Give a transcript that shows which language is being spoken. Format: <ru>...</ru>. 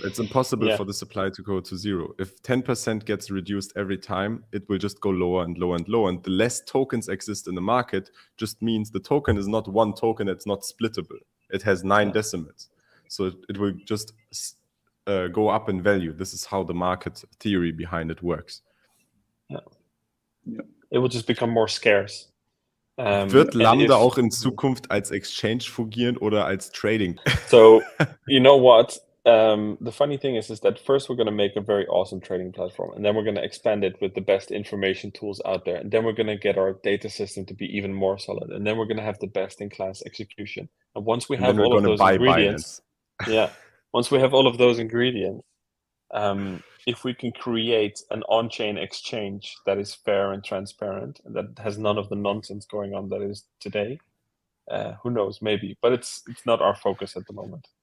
<en>It's impossible for the supply to go to 0. If 10% gets reduced every time, it will just go lower and lower and lower. And the less tokens exist in the market just means the token is not one token. It's not splittable. It has 9 decimals. So it will just go up in value. This is how the market theory behind it works. It will just become more scarce.</en> <de>Wird Lambda auch in Zukunft als Exchange fungieren oder als Trading?</de> <en>So, you know what? The funny thing is that first we're going to make a very awesome trading platform, and then we're going to expand it with the best information tools out there, and then we're going to get our data system to be even more solid, and then we're going to have the best-in-class execution. And once we have all of those ingredients, once we have all of those ingredients, if we can create an on-chain exchange that is fair and transparent and that has none of the nonsense going on that is today, who knows, maybe, but it's not our focus at the moment.</en>